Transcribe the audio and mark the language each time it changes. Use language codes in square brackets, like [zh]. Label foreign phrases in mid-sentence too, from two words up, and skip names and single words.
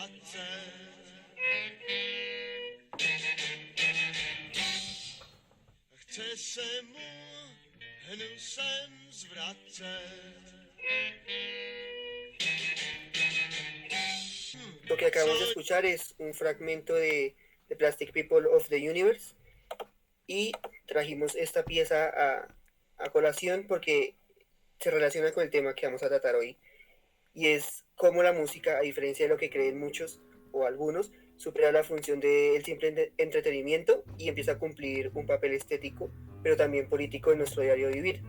[cs] Chce se mu hnul sem zvracet. [es] Lo que acabamos de escuchar es un fragmento de The Plastic People of the Universe y trajimos esta pieza a colación porque se relaciona con el tema que vamos a tratar hoy y es cómo la música, a diferencia de lo que creen muchos o algunos, supera la función del simple entretenimiento y empieza a cumplir un papel estético, pero también político en nuestro diario vivir.